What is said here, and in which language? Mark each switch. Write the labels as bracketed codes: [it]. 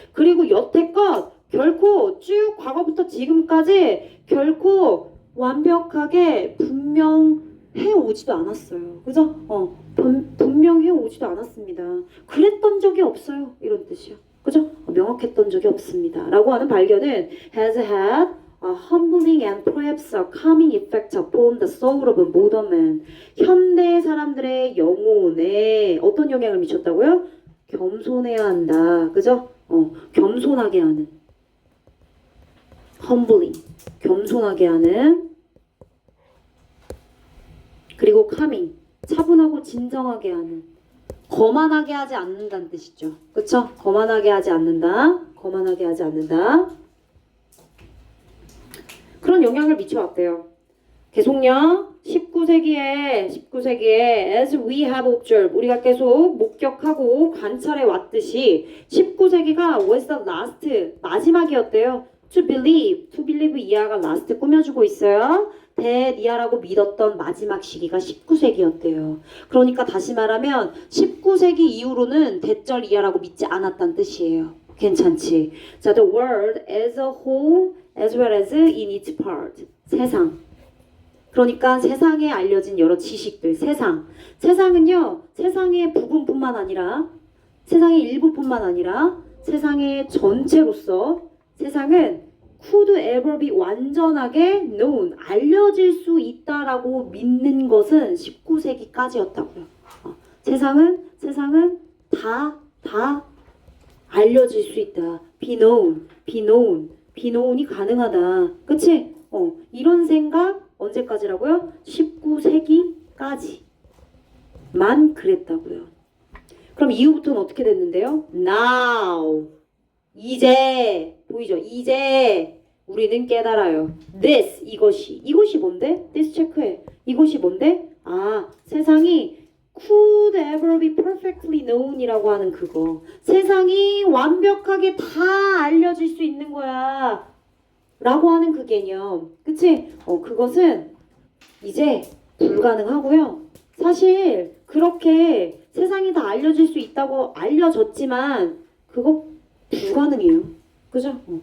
[ko] 그리고 여태껏 결코 쭉 과거부터 지금까지 결코 완벽하게 분명하지 해오지도 않았어요. 그죠? 분명 해오지도 않았습니다. 그랬던 적이 없어요. 이런 뜻이요. 그죠? 명확했던 적이 없습니다. 라고 하는 발견은 [en] has had a humbling and perhaps a calming effect upon the soul of modern man. [ko] 현대 사람들의 영혼에 어떤 영향을 미쳤다고요? 겸손해야 한다. 그죠? 겸손하게 하는. humbling. 겸손하게 하는. 그리고 calming. 차분하고 진정하게 하는. 거만하게 하지 않는다는 뜻이죠. 그쵸? 거만하게 하지 않는다. 거만하게 하지 않는다. 그런 영향을 미쳐왔대요. 계속요. 19세기에 [en] as we have observed [ko] 우리가 계속 목격하고 관찰해 왔듯이 19세기가 [en] was the last [ko] 마지막이었대요. [en] to believe [ko] 이하가 last 꾸며주고 있어요. 대니아라고 믿었던 마지막 시기가 19세기였대요. 그러니까 다시 말하면 19세기 이후로는 대절 이하라고 믿지 않았다는 뜻이에요. 괜찮지? [en] 자, the world as a whole as well as in its part. [ko] 세상. 그러니까 세상에 알려진 여러 지식들, 세상은요, 세상의 부분뿐만 아니라, 세상의 일부뿐만 아니라, 세상의 전체로서 세상은 [en] could ever be [ko] 완전하게 known, 알려질 수 있다라고 믿는 것은 19세기까지였다고요. 세상은 다 알려질 수 있다. be known이 가능하다. 그치? 이런 생각 언제까지라고요? 19세기까지만 그랬다고요. 그럼 이후부터는 어떻게 됐는데요? now 이제 보이죠? 이제 우리는 깨달아요. this 이것이 뭔데? this 체크해. 이것이 뭔데? 세상이 [en] could ever be perfectly known [ko] 이라고 하는 그거. 세상이 완벽하게 다 알려질 수 있는 거야. 라고 하는 그 개념. 그치? 그것은 이제 불가능하고요. 사실 그렇게 세상이 다 알려질 수 있다고 알려졌지만 그거 불가능해요. 그죠?